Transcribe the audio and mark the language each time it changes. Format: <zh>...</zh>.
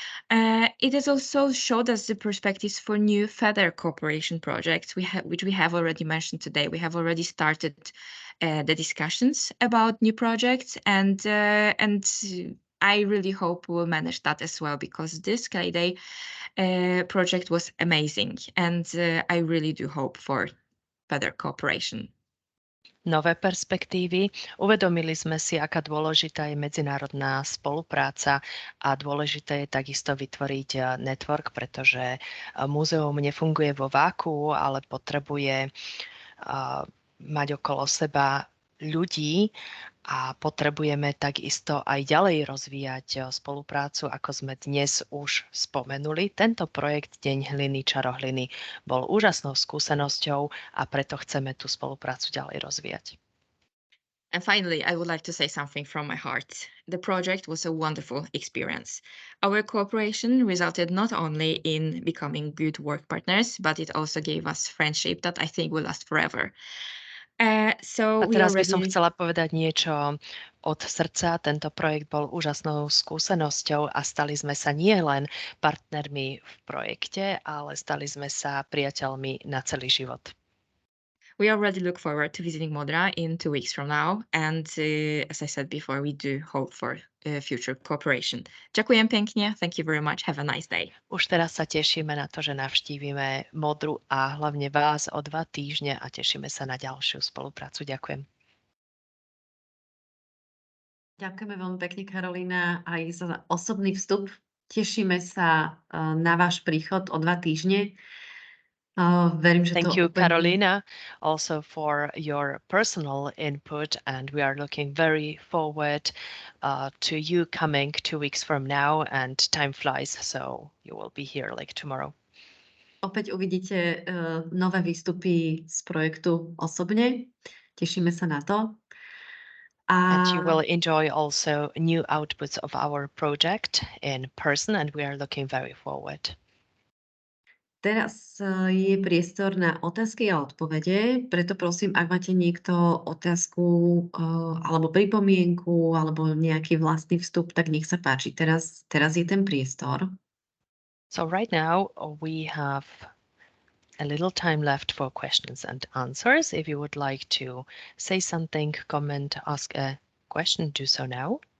<en>It has also showed us the perspectives for new further cooperation projects, which we have already mentioned today. We have already started the discussions about new projects, and I really hope we'll manage that as well, because this Sky Day project was amazing, and I really do hope for further cooperation.</en> <sk>Nové perspektívy. Uvedomili sme si, aká dôležitá je medzinárodná spolupráca a dôležité je takisto vytvoriť network, pretože múzeum nefunguje vo váku, ale potrebuje mať okolo seba ľudí a potrebujeme takisto aj ďalej rozvíjať spoluprácu, ako sme dnes už spomenuli. Tento projekt Deň hliny, Čaro hliny bol úžasnou skúsenosťou a preto chceme tú spoluprácu ďalej rozvíjať.</sk> <en>And finally, I would like to say something from my heart. The project was a wonderful experience. Our cooperation resulted not only in becoming good work partners, but it also gave us friendship that I think will last forever.</en> <sk>A teraz by som chcela povedať niečo od srdca. Tento projekt bol úžasnou skúsenosťou a stali sme sa nie len partnermi v projekte, ale stali sme sa priateľmi na celý život.</sk> <en>We already look forward to visiting Modra in 2 weeks from now, and as I said before, we do hope for future cooperation.</en> <sk>Ďakujem pekne,</sk> <en>thank you very much, have a nice day.</en> <sk>Už teraz sa tešíme na to, že navštívime Modru a hlavne vás o 2 týždne a tešíme sa na ďalšiu spoluprácu. Ďakujem. Ďakujeme veľmi pekne, Karolína, aj za osobný vstup. Tešíme sa na váš príchod o 2 týždne.</sk> <en>Thank you, Carolina, also for your personal input, and we are looking very forward to you coming 2 weeks from now, and time flies, so you will be here like tomorrow.</en> <sk>Opäť uvidíte nové výstupy z projektu osobne. Tešíme sa na to.</sk> <en>And you will enjoy also new outputs of our project in person, and we are looking very forward.</en> <sk>Teraz je priestor na otázky a odpovede, preto prosím, ak máte niekto otázku alebo pripomienku alebo nejaký vlastný vstup, tak nech sa páči. Teraz je ten priestor.</sk> <en>So right now we have a little time left for questions and answers. If you would like to say something, comment, ask a question, do so now.</en>